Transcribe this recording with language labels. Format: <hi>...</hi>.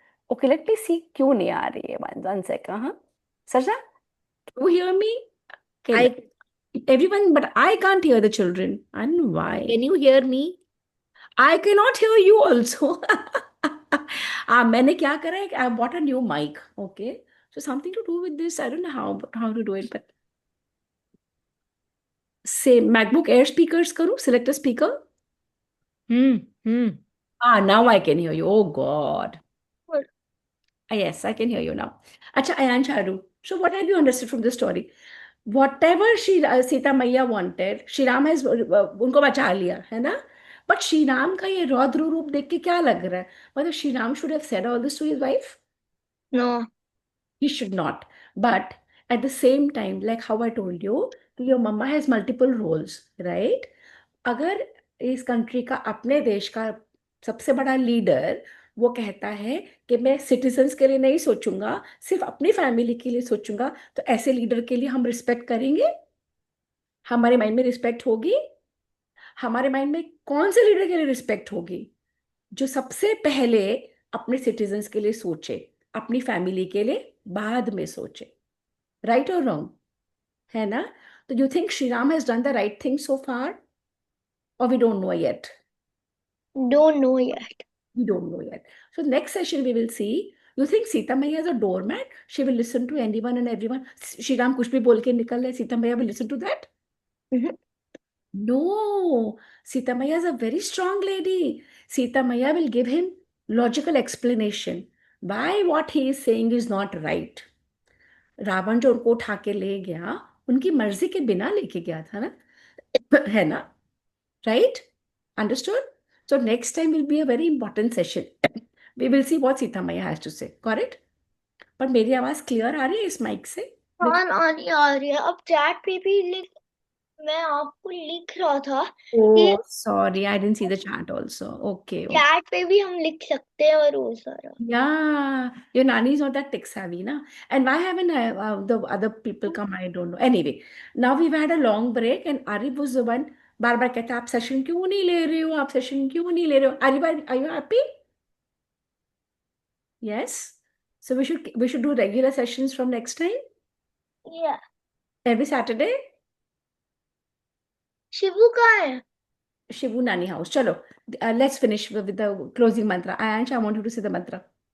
<en>Okay, let me see</en> <hi>क्यों नहीं आ रही है।</hi> <en>one second,</en> <hi>हाँ।</hi> <en>Sarja, you hear me? Okay, hi everyone, but I can't hear the children. And why? Can you hear me? I cannot hear you also.</en> <hi>मैंने क्या करा है?</hi> <en>I bought a new mic. Okay, so something to do with this. I don't know how to do it, but say MacBook Air speakers</en> <hi>करूँ,</hi> <en>select a speaker. Hmm. Now I can hear you. Oh God. What? Yes, I can hear you now. Acha, Ayan Charu. So what have you understood from this story? Whatever Sita Maiya wanted, Shri Ram has</en> <hi>उनको बचा लिया, है ना? But Shri Ram का ये रौद्र रूप देख के क्या लग रहा है?</hi> <en>मतलब Shri Ram should have said all this to his wife? No. He should not. But at the same time, like how I told you, your mama has multiple roles, right?</en> <hi>अगर इस कंट्री का, अपने देश का सबसे बड़ा लीडर वो कहता है कि मैं सिटीजन्स के लिए नहीं सोचूंगा, सिर्फ अपनी फैमिली के लिए सोचूंगा, तो ऐसे लीडर के लिए हम रिस्पेक्ट करेंगे? हमारे माइंड में रिस्पेक्ट होगी? हमारे माइंड में कौन से लीडर के लिए रिस्पेक्ट होगी? जो सबसे पहले अपने सिटीजन्स के लिए सोचे, अपनी फैमिली के लिए बाद में सोचे। राइट और रॉन्ग? है ना?</hi> <en>तो you think Shri Ram has done the right thing so far, और we don't know yet? Don't know yet. We don't know yet. So next session we will see. You think Sita Maiya is a doormat? She will listen to anyone and everyone.</en> <hi>Shri Ram कुछ भी बोल के निकल रहे, Sita Maiya</hi> <en>will listen to that? Mhm. No. Sita Maiya is a very strong lady. Sita Maiya will give him logical explanation why what he is saying is not right.</en> <hi>Ravan जो उनको उठा के ले गया, उनकी मर्जी के बिना लेके गया था ना, है ना?</hi> <en>Right? Understood? So next time will be a very important session. We will see what Sita Maya has to say. Correct?</en> <hi>पर मेरी आवाज क्लियर आ रही है इस माइक से? हाँ आ रही है। अब चैट पे भी मैं आपको लिख रहा था कि</hi> <en>Oh, sorry, I didn't see the chat also. Okay, okay.</en> <hi>Chat पे भी हम लिख सकते हैं और वो सारा।</hi> <en>Yeah, your nanny is not that tech savvy, na? And why haven't the other people come? I don't know. Anyway, now we've had a long break, and Arif was the one.</en> <hi>बार बार कहता, आप session क्यों नहीं ले रहे हो? आप session क्यों नहीं ले रहे हो?</hi> <en>Arif, are you happy? Yes. So we should do regular sessions from next time, Yeah. every Saturday.</en> <hi>Shibu कहाँ है?</hi> <en>Shivu Nani house. Chalo, let's finish with the closing mantra. Ayansh, I want you to say the mantra.</en>